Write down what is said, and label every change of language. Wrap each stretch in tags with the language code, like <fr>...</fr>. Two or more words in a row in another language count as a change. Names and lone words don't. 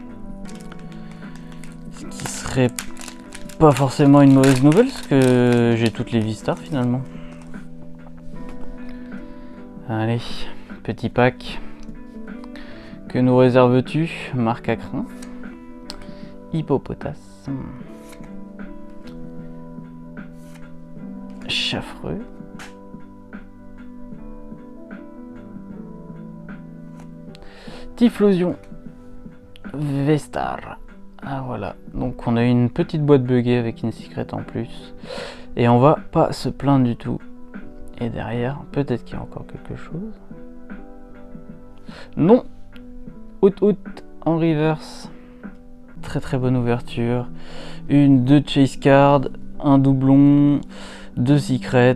<fr>Ce qui serait pas forcément une mauvaise nouvelle, parce que j'ai toutes les V-Stars finalement. Allez, petit pack. Que nous réserves-tu? Marc à crin. Hippopotas. Chaffreux. Typhlosion. V-Star. Ah voilà. Donc on a une petite boîte buggée avec une secret en plus. Et on va pas se plaindre du tout. Et derrière, peut-être qu'il y a encore quelque chose. Non. Out en reverse. Très très bonne ouverture. Deux</fr> <en>chase cards,</en> <fr>un doublon, deux secrets.</fr>